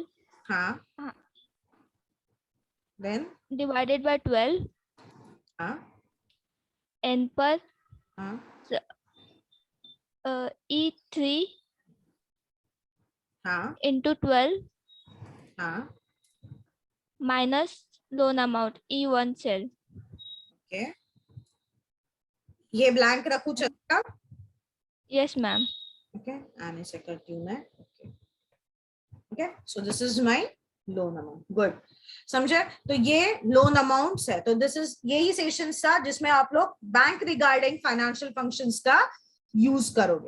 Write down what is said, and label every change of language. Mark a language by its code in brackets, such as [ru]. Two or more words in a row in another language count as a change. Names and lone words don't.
[hi] हाँ देन [en] divided by 12 [hi] हाँ एन पर हाँ E3 हाँ [en] into 12 [hi] हाँ [en] minus loan amount E1 cell. [hi] ओके. ये ब्लैंक रखूं चलेगा? [en] Yes ma'am. [hi] ओके, आने से करती हूँ मैं. [en] okay okay, so this is my loan amount. [hi] गुड, समझे? तो ये [en] loan amounts [hi] है. तो [en] this is [hi] यही सेशन था जिसमें आप लोग [en] bank regarding financial functions [hi] का यूज करोगे.